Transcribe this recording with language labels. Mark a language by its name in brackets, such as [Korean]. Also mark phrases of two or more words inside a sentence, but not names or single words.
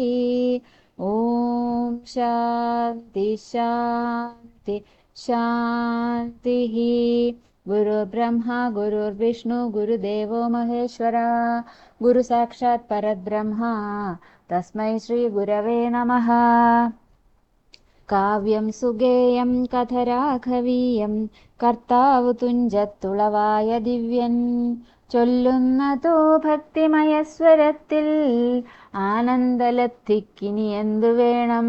[Sanskrit] ॐ शान्ति शान्ति शान्तिः। गुरुर्ब्रह्मा गुरुर्विष्णु गुरुदेवो महेश्वरा गुरुसाक्षात् परब्रह्मा तस्मै श्रीगुरवे नमः। [Malayalam] കാവ്യം സുഗേയം കഥരാഘവീയം കർത്താവു തുഞ്ചത്തുളവായ ദിവ്യൻ ചൊല്ലുന്നതോ ഭക്തിമയസ്വരത്തിൽ ആനന്ദലത്തിക്കിനി എന്തു വേണം.